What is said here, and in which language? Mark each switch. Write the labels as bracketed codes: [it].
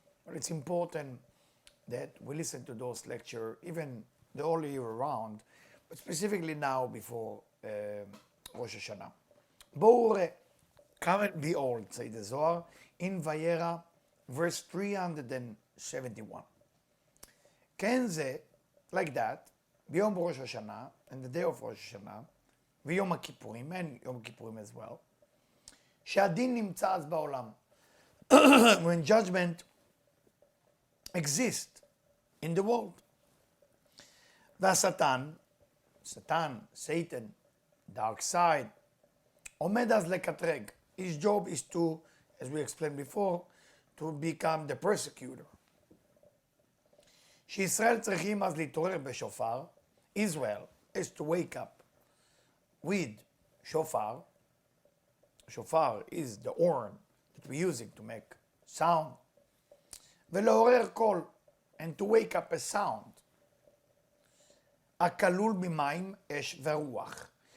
[en] But it's important that we listen to those lectures even the whole year around, but specifically now before Rosh Hashanah. [he] בואו ראה, [en] come and behold, say the Zohar, in Vayera, verse 371. [he] כן זה, [en] like that, [he] ביום ראש השנה, [en] and the day of Rosh Hashanah, [he] ויום הכיפורים, and יום הכיפורים [en] as well, [he] שהדין נמצא אז בעולם. [en] When judgment exists in the world. [he] והשטן, [en] Satan, dark side, [he] עומד אז לקטרג. [en] His job is to, as we explained before, to become the persecutor. [he] שישראל צריכים אז להתעורר בשופר. [en] Israel is to wake up with shofar. Shofar is the horn that we're using to make sound. [he] ולעורר קול, [en] and to wake up a sound. [he] הכלול ממים, אש ורוח.